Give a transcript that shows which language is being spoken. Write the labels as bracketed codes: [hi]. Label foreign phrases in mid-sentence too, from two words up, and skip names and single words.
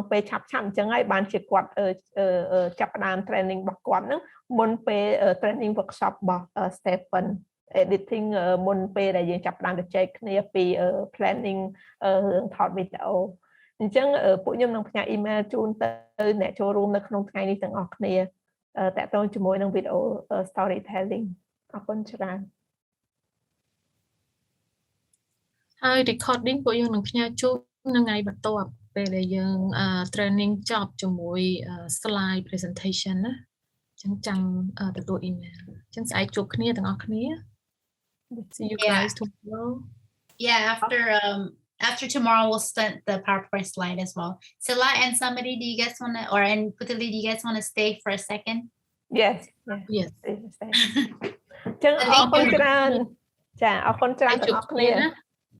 [km] ពេលឆាប់អញ្ចឹងហើយបានជាគាត់ចាប់ផ្ដើម training របស់គាត់ហ្នឹងមុនពេល [en] training workshop [km] របស់ Stephen editing មុនពេលដែលយើងចាប់ផ្ដើមទៅចែកគ្នាពី planning រឿងថតវីដេអូអញ្ចឹងពួកខ្ញុំនឹងផ្ញើ email ជូនទៅអ្នកចូលរួមនៅក្នុងថ្ងៃនេះទាំងអស់គ្នាតាក់ទងជាមួយនឹងវីដេអូ storytelling អរគុណច្រើន ហើយ recording ពួកយើងនឹងផ្ញើជូននៅថ្ងៃបន្ទាប់ពេលដែលយើង training ចប់ជាមួយ [en] slide presentation [km] ណាអញ្ចឹងចាំទទួល email អញ្ចឹងស្អែកជួបគ្នាទាំងអស់គ្នា [en] see you guys tomorrow after tomorrow we'll start the PowerPoint slide as well. Sila and somebody, do you guys want to, or and Putali, do you guys want to stay for a second? Yes. [km] អញ្ ចឹងអរគុណច្រើនចាអរគុណច្រើនទាំងអស់គ្នា